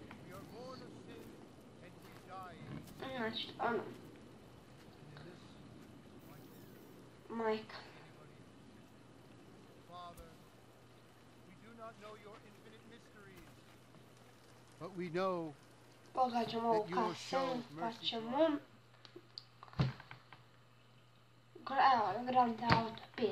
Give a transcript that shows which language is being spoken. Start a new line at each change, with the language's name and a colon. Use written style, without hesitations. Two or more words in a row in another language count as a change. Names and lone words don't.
English: we are born of sin and we die in
Croatian: Znači, ono,
English: this
Croatian: majka.
English: Father, we do not know your infinite mysteries, but we know
Croatian: Pogađamo ovu kasenu, pa ćemo... Evo, Grand Auto 5.